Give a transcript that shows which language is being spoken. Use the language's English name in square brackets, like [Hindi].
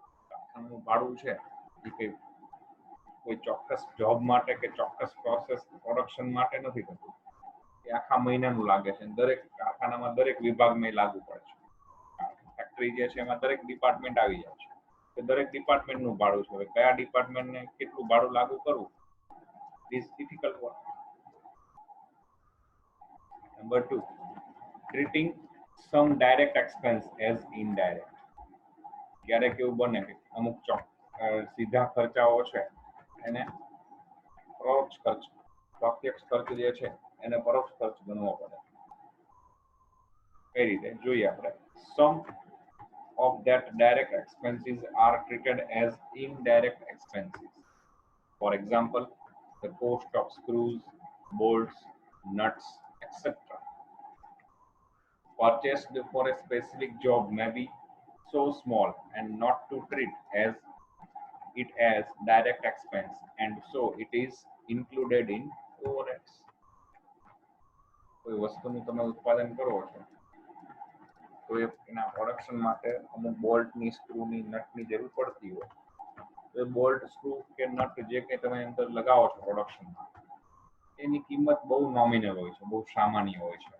[Gujarati] કારખાનાનું ભાડું છે એ કોઈ ચોક્કસ જોબ માટે કે ચોક્કસ પ્રોસેસ પ્રોડક્શન માટે નથી થતું, એ આખા મહિનાનું લાગે છે. દરેક કારખાનામાં દરેક વિભાગમાં લાગુ પડે છે. ફેક્ટરી જે છે એમાં દરેક ડિપાર્ટમેન્ટ આવી જાય છે, કે દરેક ડિપાર્ટમેન્ટનું ભાડું છે. હવે કયા ડિપાર્ટમેન્ટને કેટલું ભાડું લાગુ કરવું, [English] Is difficult work. Number 2, treating some direct expense as indirect. [Gujarati] ક્યારેક એવું બને કે અમુક સીધા ખર્ચાઓ છે એને પરોક્ષ ખર્ચ, પ્રત્યક્ષ ખર્ચ જે છે એને પરોક્ષ ખર્ચ ગણવો પડે. કઈ રીતે જોઈએ આપણે. [English] Some of that direct expenses are treated as indirect expenses. For example, the cost of screws, bolts, nuts, etc. purchased for a specific job may be so small and not to treat as it as direct expense, and so it is included in overheads. [Gujarati] કોઈ વસ્તુનું તમે ઉત્પાદન કરો છો તો એના production માટે અમુક બોલ્ટની, સ્ક્રૂની, નટની જરૂર પડતી હોય. તો બોલ્ટ, સ્ક્રૂ કે નટ જે કંઈ તમે અંદર લગાવો છો પ્રોડક્શનમાં, એની કિંમત બહુ નોમિનલ હોય છે, બહુ સામાન્ય હોય છે.